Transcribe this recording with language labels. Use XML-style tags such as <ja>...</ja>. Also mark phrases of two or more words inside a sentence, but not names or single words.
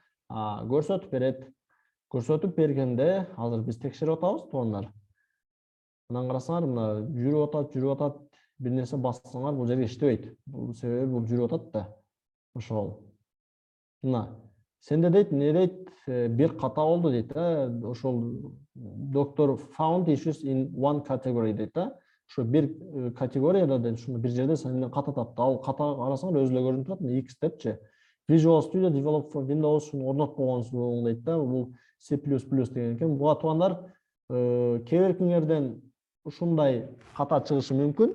<ky>Көрсөтүп бергенде, азыр биз текшерип атабыз, туугандар. Мына карасаңар, мына жүрүп атат, бир нерсе бассаңар, бул жерге иштебейт. Бул себеби бул жүрүп атат да. Ошол. Мына сенде дейт, эмне дейт, бир ката болду дейт, ошол доктор</ky> <en>found issues in one category</en> <ky>дейт да. Ошо бир категорияда дейт, ушуну бир жерде сенден ката тапты. Ал ката карасаңар өзүлө көрүнүп турат, X депчи. Visual Studio Develop for Windows орнотуп койгонсуң дейт да. Бул C++ деген экен. Буга туугандар, кээ биркиңерден ушундай ката чыгышы мүмкүн.</ky>